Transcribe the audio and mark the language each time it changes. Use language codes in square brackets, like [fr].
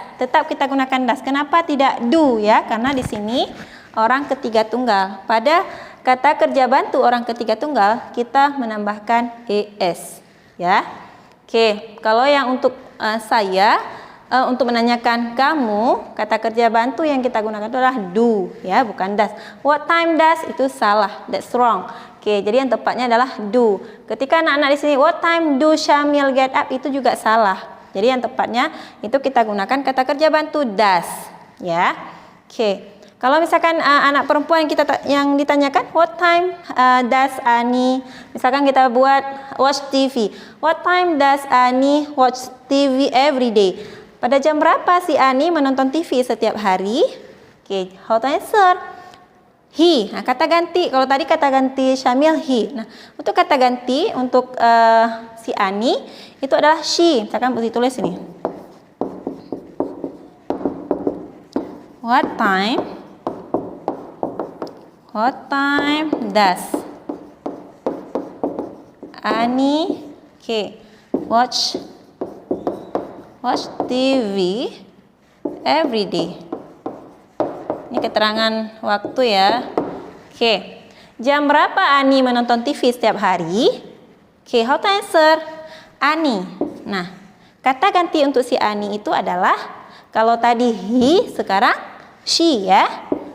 [id] Tetap kita gunakan does. Kenapa tidak do ya? Karena di sini orang ketiga tunggal. Pada kata kerja bantu orang ketiga tunggal kita menambahkan es ya. Oke, kalau yang untuk saya untuk menanyakan kamu, kata kerja bantu yang kita gunakan itu adalah do ya, bukan does. [en] What time does [id] itu salah, [en] that's wrong. [id] Oke, jadi yang tepatnya adalah do. Ketika anak-anak di sini [en] what time do Syamil get up [id] itu juga salah. Jadi yang tepatnya itu kita gunakan kata kerja bantu does ya. Oke. Kalau misalkan anak perempuan yang ditanyakan [en] what time does Ani, [id] misalkan kita buat [en] watch TV. What time does Ani watch TV every day? [id] Pada jam berapa si Ani menonton TV setiap hari? Oke, [en] how to answer? [id] He. Nah, kata ganti. Kalau tadi kata ganti Syamil he. Nah, untuk kata ganti untuk si Ani itu adalah she. Misalkan ditulis ini. [en] What time does Ani watch TV every day? [id] Ini keterangan waktu ya. Oke. Jam berapa Ani menonton TV setiap hari? Oke, [en] how to answer? [id] Ani. Nah, kata ganti untuk si Ani itu adalah kalau tadi he, sekarang she ya.